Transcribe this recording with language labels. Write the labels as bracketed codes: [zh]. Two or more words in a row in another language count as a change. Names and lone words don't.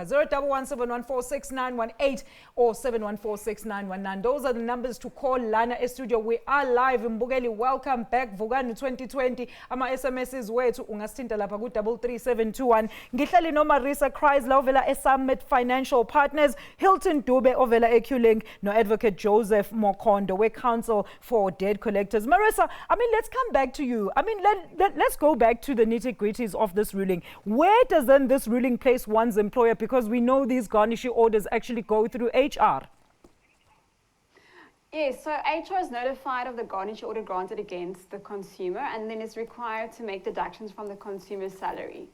[en] 01171146918 or 7146919. Those are the numbers to call lana studio. We are live. Mbukeli, welcome back. Vukani 2020. [zu] Ama SMSs wethu ungasithinta lapha ku 33721. Ngihleli no Marisa Chrysler ovela eSummit Financial Partners, Hilton Dube ovela eQlink, [en] no Advocate Joseph Mokondo, we counsel for debt collectors. Marisa, I mean, let's come back to you. I mean, let's go back to the nitty-gritties of this ruling. Where does then this ruling place one's employer? Because we know these Garnishee orders actually go through HR. Yes, so HR is notified of the Garnishee order granted against the consumer and then is required to make deductions from the consumer's salary.